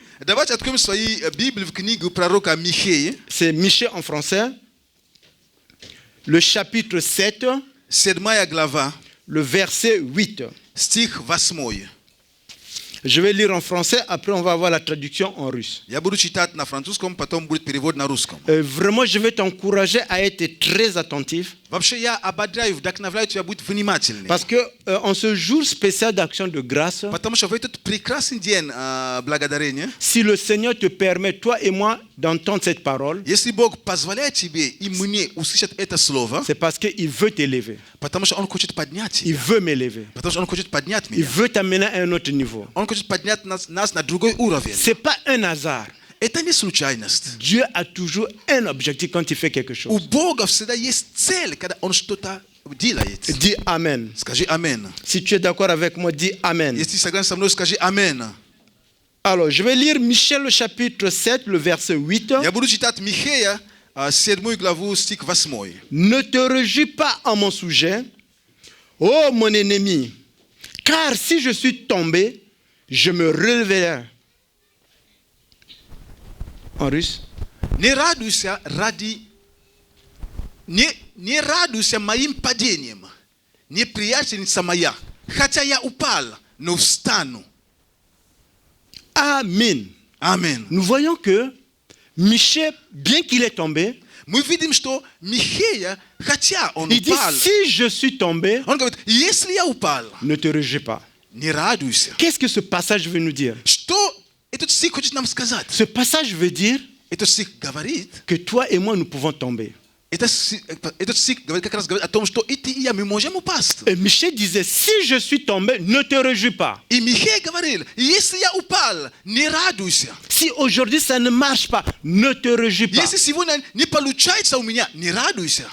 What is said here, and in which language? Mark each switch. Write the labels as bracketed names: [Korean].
[Russian] Давайте откроем свои Библии в книгу пророка Михея, [French] C'est Michée en français. Le chapitre 7, [Russian] 7 глава, [French] le verset 8. [Russian] стих 8. [French] Je vais lire en français, après on va avoir la traduction en russe. [Russian] Я буду читать на французском, потом будет перевод на русском. [French] Vraiment, je vais t'encourager à être très attentif. [Russian] Вообще я ободряю, вдохновляю тебя быть внимательным. [French] Parce que en ce jour spécial d'action de grâce, [Russian] Потому что в этот прекрасный день благодарения, [French] si le Seigneur te permet, toi et moi, d'entendre cette parole, [Russian] если Бог позволяет тебе и мне услышать это слово, [French] c'est parce qu'il veut t'élever. [Russian] потому что Он хочет поднять [French] Il [Russian] тебя. [French] veut m'élever. [Russian] Потому что Он хочет поднять [French] Il [Russian] меня. [French] veut t'amener à un autre niveau. [Russian] Он хочет поднять нас на другой уровень. [French] C'est pas un hasard. [Russian] Это не случайность. [French] Dieu a toujours un objectif quand il fait quelque [Russian] У [French] chose. [Russian] Бога всегда есть цель, когда Он что-то делает. [French] Dis Amen. [Russian] Скажи Амен. [French] Si tu es d'accord avec moi, dis Amen. [Russian] Если ты согласен со мной, скажи Амен. [French] Alors, je vais lire Michel, le chapitre 7, le verset 8. [Russian] Я буду читать Михея, 7 главу, стих 8. [French] Ne te réjouis pas en mon sujet, ô mon ennemi, car si je suis tombé, je me relèverai. En russe. [Russian] Не радуйся не радуйся моим падением, неприятельница моя, хотя я упал, но встану. [French] Amen. [Russian] Аминь. [French] Nous voyons que Michel, bien qu'il est tombé, [Russian] Мы видим, что Михея, хотя он [French] il dit, [Russian] упал, [French] si je suis tombé, [Russian] он говорит, если я упал, [French] ne te réjouis pas. [Russian] не радуйся. [French] Qu'est-ce que ce passage veut nous dire? [Russian] Что этот стих хочет нам сказать? [French] Ce passage veut dire [Russian] Этот стих говорит, [French] que toi et moi, nous pouvons tomber. [Russian] этот стих говорит как раз говорит о том, что и ты, и я, мы можем упасть. [French] Et Michel disait, si je suis tombé, ne te réjouis pas. [Russian] И Михей говорил, если я упал, не радуйся. [French] Si aujourd'hui ça ne marche pas, ne te réjouis pas. [Russian] Если сегодня не получается у меня, не радуйся.